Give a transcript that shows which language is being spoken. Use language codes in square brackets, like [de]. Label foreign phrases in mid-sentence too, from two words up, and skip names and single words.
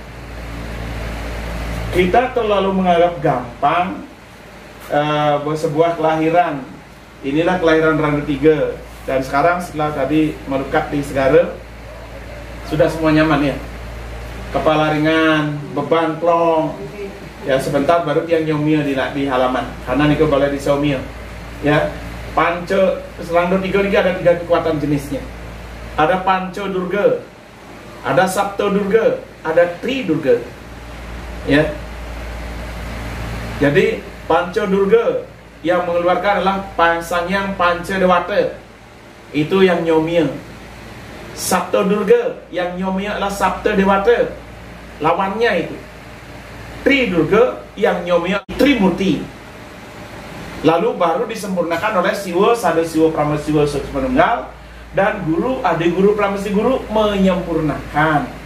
[id] Kita terlalu menganggap gampang sebuah kelahiran. Inilah kelahiran Rangda 3. Dan sekarang setelah tadi melukat di Segara, sudah semua nyaman ya. Kepala ringan, beban plong. Ya sebentar baru tiang nyomia di halaman. Karena niku boleh di somia. Ya. Panca Rangda 3 ini ada 3 kekuatan jenisnya. Ada Panca Durga, ada Sapta Durga, ada Tri Durga. Ya. Jadi Panca Durga yang mengeluarkan adalah Sangyang Panca Dewata. Itu yang nyomia. Sapta Durga yang nyomia adalah Sapta Dewata. Lawannya itu. Tri Durga yang nyomia Trimurti. Lalu baru disempurnakan oleh Siwa Sada Siwa Pramasiwa Menunggal dan guru Adi Guru Pramasi Guru menyempurnakan.